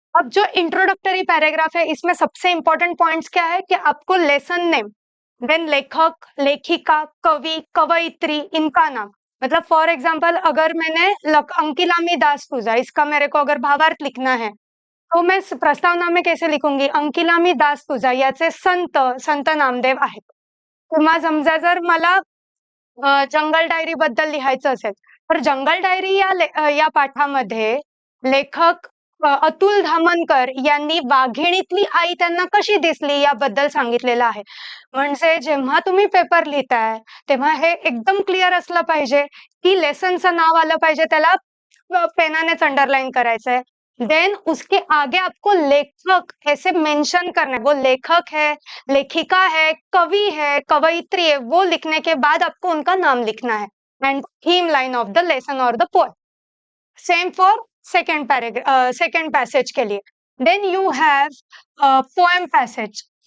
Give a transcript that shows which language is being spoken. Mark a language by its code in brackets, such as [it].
[hi] अब जो introductory paragraph है, इसमें सबसे इंपॉर्टेंट पॉइंट्स क्या है कि आपको लेसन नेम, देन लेखक, लेखिका, कवि, कवयित्री, इनका नाम, मतलब फॉर एग्जाम्पल अगर मैंने अंकिलामी दास तुझा, इसका मेरे को अगर भावार्थ लिखना है, तो मैं प्रस्तावना में कैसे लिखूंगी? [mr] अंकिलामी दास तुझा याचे संत संत नामदेव आहेत. किंवा समजा जर मला जंगल डायरी बद्दल लिहायचं असेल, तर जंगल डायरी या पाठामध्ये लेखक अतुल धामनकर यांनी वाघिणीतली आई त्यांना कशी दिसली याबद्दल सांगितलेलं आहे. म्हणजे जेव्हा तुम्ही पेपर लिहिताय, तेव्हा हे एकदम क्लिअर असलं पाहिजे, की लेसनचं नाव आलं पाहिजे, त्याला पेनानेच अंडरलाइन करायचंय. [hi] देन उसके आगे आपको लेखक ऐसे मेंशन करना है, वो लेखक है, लेखिका है, कवि है, कवयित्री है, वो लिखने के बाद आपको उनका नाम लिखना है [en] and theme line of the lesson [hi] और the poem. [en] Same for second passage के लिए. Then you have poem passage.